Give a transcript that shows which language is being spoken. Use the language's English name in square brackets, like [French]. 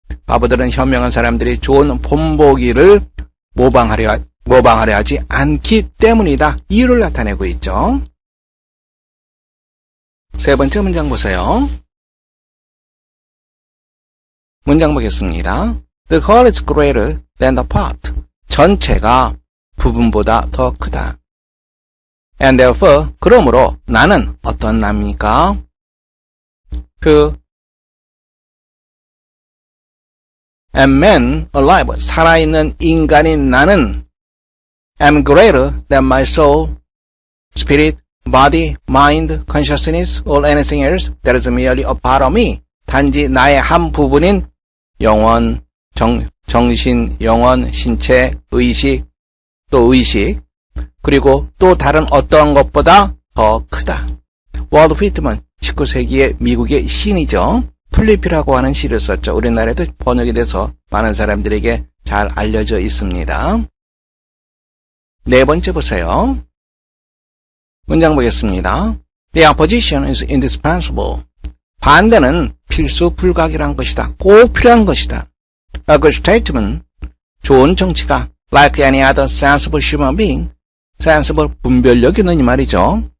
[Korean] 바보들은 현명한 사람들이 좋은 본보기를 모방하려 하지 않기 때문이다. 이유를 나타내고 있죠. 세 번째 문장 보세요. 문장 보겠습니다. [English] The whole is greater than the part. [Korean] 전체가 부분보다 더 크다. [English] And therefore, [Korean] 그러므로 나는 어떤 나입니까? [English] am man alive, [Korean] 살아있는 인간인 나는 [English] am greater than my soul, spirit, body, mind, consciousness, or anything else that is merely a part of me. [Korean] 단지 나의 한 부분인 영혼, 정신, 영혼, 신체, 의식, 그리고 또 다른 어떠한 것보다 더 크다. 월드 휘트먼, 19세기의 미국의 시인이죠. 플리피라고 하는 시를 썼죠. 우리나라에도 번역이 돼서 많은 사람들에게 잘 알려져 있습니다. 네 번째 보세요. 문장 보겠습니다. [English] The opposition is indispensable. [Korean] 반대는 필수 불가결한 것이다. 꼭 필요한 것이다. [English] A good statesman, [Korean] 좋은 정치가 [English] like any other sensible human being, sensible [Korean] 분별력 있는 이 말이죠.